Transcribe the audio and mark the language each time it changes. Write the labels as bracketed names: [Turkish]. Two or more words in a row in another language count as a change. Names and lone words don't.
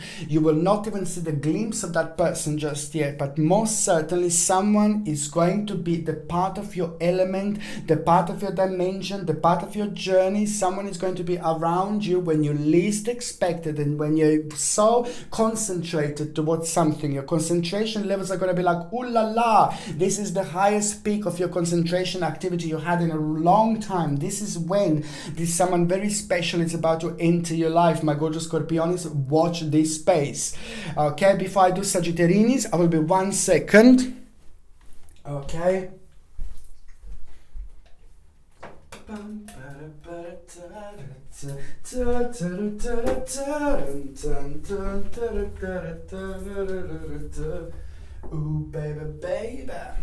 [English] You will not even see the glimpse of that person just yet, but most certainly someone is going to be the part of your element, the part of your dimension, the part of your journey. Someone is going to be around you when you least expected, and when you're so concentrated towards something. Your concentration levels are going to be like, ooh la la, this is the highest peak of your concentration activity you had in a long time. This is when this someone very special is about to enter your life. My gorgeous Scorpionis, watch this space. Okay, before I do Sagittarius, I will be 1 second. Okay. Ooh, baby, baby.